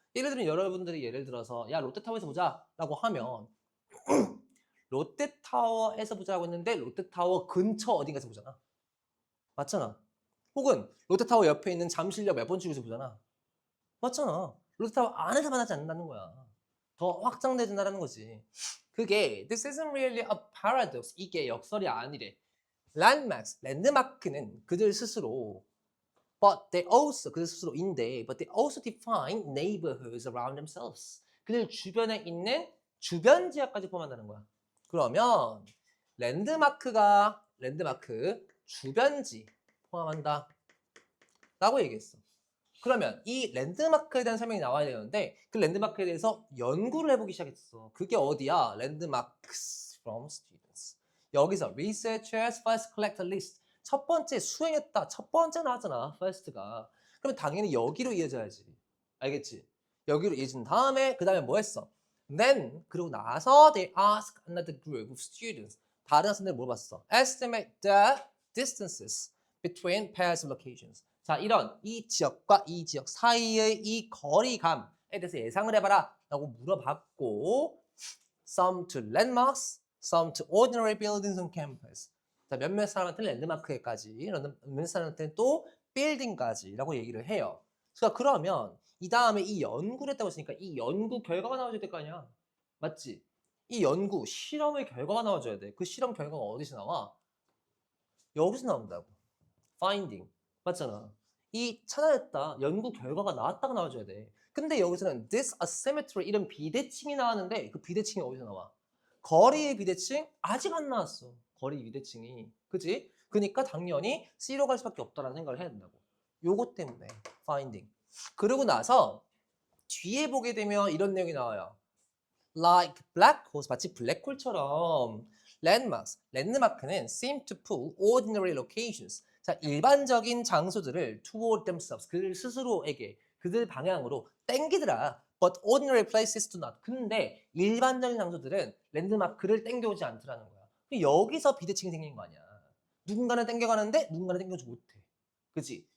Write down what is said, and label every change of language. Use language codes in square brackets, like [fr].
[ko] 예를 들면 여러분들이 예를 들어서 야 롯데타워에서 보자 라고 하면 롯데타워에서 보자고 했는데 롯데타워 근처 어딘가에서 보잖아. 맞잖아. 혹은 롯데타워 옆에 있는 잠실역 몇 번 출구에서 보잖아. 맞잖아. 롯데타워 안에서 만나지 않는다는 거야. 더 확장되진다는 거지. 그게 [en] this isn't really a paradox. [ko] 이게 역설이 아니래. [en] landmarks, [ko] 랜드마크는 그들 스스로 [en] but they also, [ko] 그들 스스로인데 [en] but they also define neighborhoods around themselves. [ko] 그들 주변에 있는 주변 지역까지 포함한다는 거야. 그러면 랜드마크 주변지 포함한다 라고 얘기했어. 그러면 이 랜드마크에 대한 설명이 나와야 되는데 그 랜드마크에 대해서 연구를 해보기 시작했어. 그게 어디야? [en] Landmarks from students. [ko] 여기서 [en] researchers first collect a list. [ko] 첫 번째 수행했다. 첫 번째 나왔잖아. first가. 그럼 당연히 여기로 이어져야지. 알겠지? 여기로 이어진 다음에 그 다음에 뭐 했어? [en] Then [ko] 그러고 나서 [en] they ask another group of students. [ko] 다른 학생들 물어봤어. [en] Estimate the distances between pairs of locations. [ko] 자, 이런 이 지역과 이 지역 사이의 이 거리감에 대해서 예상을 해봐라 라고 물어봤고 [en] some to landmarks, some to ordinary buildings on campus. [ko] 자, 몇몇 사람한테는 랜드마크에까지, 몇몇 사람한테는 또 빌딩까지라고 얘기를 해요. 그러니까 그러면 이 다음에 이 연구를 했다고 했으니까 이 연구 결과가 나와줘야 될 거 아니야. 맞지? 이 연구, 실험의 결과가 나와줘야 돼. 그 실험 결과가 어디서 나와? 여기서 나온다고. finding. 맞잖아. 이 찾아냈다. 연구 결과가 나왔다가 나와줘야 돼. 근데 여기서는 this asymmetry 이런 비대칭이 나왔는데 그 비대칭이 어디서 나와? 거리의 비대칭? 아직 안 나왔어. 거리 비대칭이. 그지? 그러니까 당연히 C로 갈 수밖에 없다라는 생각을 해야 된다고. 요거 때문에 finding. 그러고 나서 뒤에 보게 되면 이런 내용이 나와요. [en] Like black holes, [ko] 마치 블랙홀처럼 [en] landmarks, [ko] 랜드마크는 [en] seem to pull ordinary locations. [ko] 자, 일반적인 장소들을 [en] toward themselves, [ko] 그들 스스로에게, 그들 방향으로 땡기더라. [en] But ordinary places do not. [ko] 근데 일반적인 장소들은 랜드마크를 땡겨오지 않더라는 거야. 여기서 비대칭이 생긴 거 아니야. 누군가는 땡겨가는데 누군가는 땡겨오지 못해. 그치?